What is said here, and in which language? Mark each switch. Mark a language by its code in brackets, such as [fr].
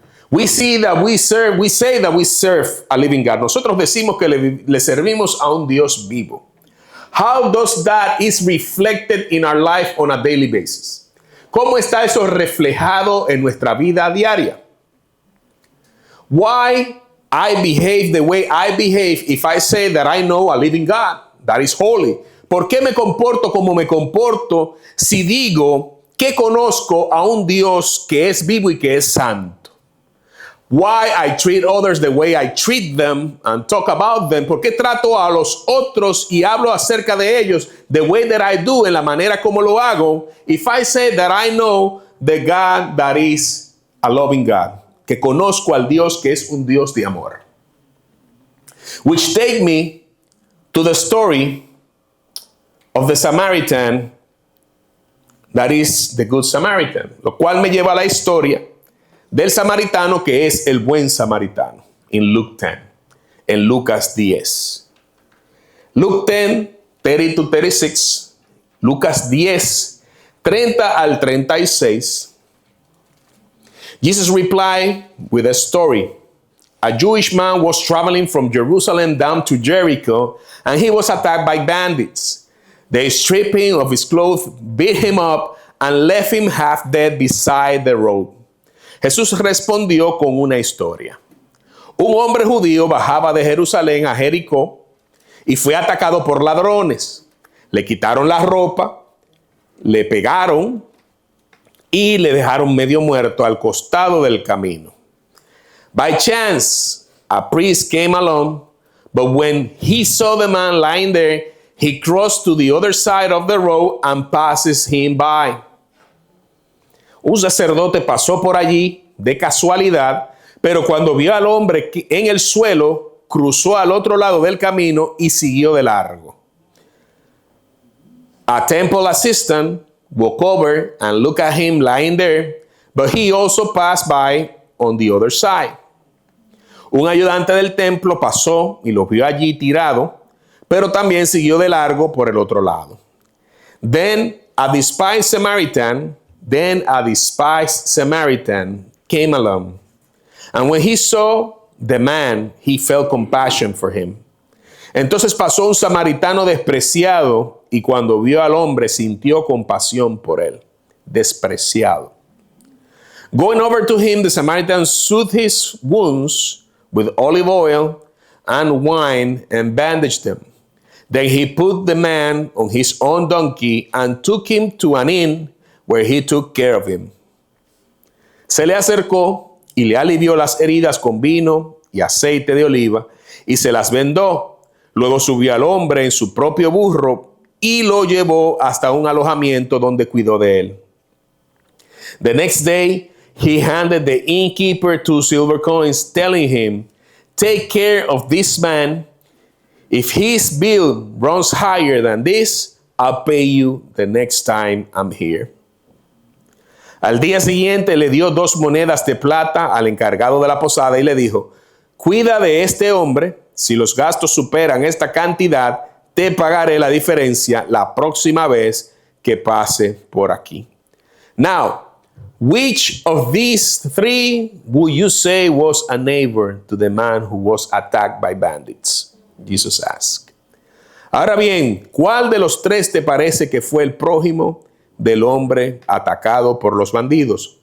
[en] We say that we serve a living God. [es] Nosotros decimos que le servimos a un Dios vivo. [en] How does that is reflected in our life on a daily basis? [es] ¿Cómo está eso reflejado en nuestra vida diaria? [en] Why I behave the way I behave if I say that I know a living God that is holy? [es] ¿Por qué me comporto como me comporto si digo que conozco a un Dios que es vivo y que es santo? [en] Why I treat others the way I treat them and talk about them. [es] ¿Por qué trato a los otros y hablo acerca de ellos [en] the way that I do, [es] en la manera como lo hago? [en] If I say that I know the God that is a loving God, [es] que conozco al Dios que es un Dios de amor. [en] Which take me to the story of the Samaritan that is the Good Samaritan, [es] lo cual me lleva a la historia del samaritano que es el buen samaritano. [en] In Luke 10. [es] En Lucas 10. [en] Luke 10, 30 to 36. [es] Lucas 10, 30 al 36. [en] Jesus replied with a story. A Jewish man was traveling from Jerusalem down to Jericho, and he was attacked by bandits. They stripped him of his clothes, beat him up, and left him half dead beside the road. [es] Jesús respondió con una historia. Un hombre judío bajaba de Jerusalén a Jericó y fue atacado por ladrones. Le quitaron la ropa, le pegaron y le dejaron medio muerto al costado del camino. [en] By chance, a priest came along, but when he saw the man lying there, he crossed to the other side of the road and passes him by. [es] Un sacerdote pasó por allí de casualidad, pero cuando vio al hombre en el suelo, cruzó al otro lado del camino y siguió de largo. [en] A temple assistant walked over and looked at him lying there, but he also passed by on the other side. [es] Un ayudante del templo pasó y lo vio allí tirado, pero también siguió de largo por el otro lado. [en] Then a despised Samaritan came along. And when he saw the man, he felt compassion for him. [es] Entonces pasó un samaritano despreciado y cuando vio al hombre sintió compasión por él. Despreciado. [en] Going over to him, the Samaritan soothed his wounds with olive oil and wine and bandaged them. Then he put the man on his own donkey and took him to an inn where he took care of him. [es] Se le acercó y le alivió las heridas con vino y aceite de oliva y se las vendó. Luego subió al hombre en su propio burro y lo llevó hasta un alojamiento donde cuidó de él. [en] The next day, he handed the innkeeper 2 silver coins, telling him, "Take care of this man. If his bill runs higher than this, I'll pay you the next time I'm here." [es] Al día siguiente le dio 2 monedas de plata al encargado de la posada y le dijo, "Cuida de este hombre. Si los gastos superan esta cantidad, te pagaré la diferencia la próxima vez que pase por aquí." [en] Now, which of these 3 would you say was a neighbor to the man who was attacked by bandits? Jesus asked. [es] Ahora bien, ¿cuál de los 3 te parece que fue el prójimo del hombre atacado por los bandidos?